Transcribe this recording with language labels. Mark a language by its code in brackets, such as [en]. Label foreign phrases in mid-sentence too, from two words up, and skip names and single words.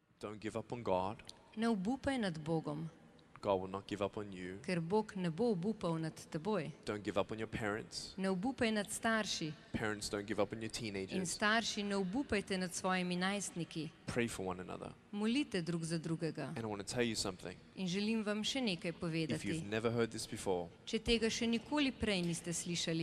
[en] Don't give up on God. [sl] Ne obupaj nad Bogom, [en] God will not give up on you. [sl] ker Bog ne bo obupal nad teboj. [en] Don't give up on your parents. [sl] Ne obupaj nad starši [en] Parents, don't give up on your [sl] in [en] teenagers. [sl] starši ne obupajte nad svojimi najstniki. [en] Pray for one another. [sl] Molite drug za drugega. [en] And I want to tell you something. [sl] In želim vam še nekaj [en] If [sl] povedati. [en] you've never heard this before, [sl] Če tega še nikoli prej niste slišali.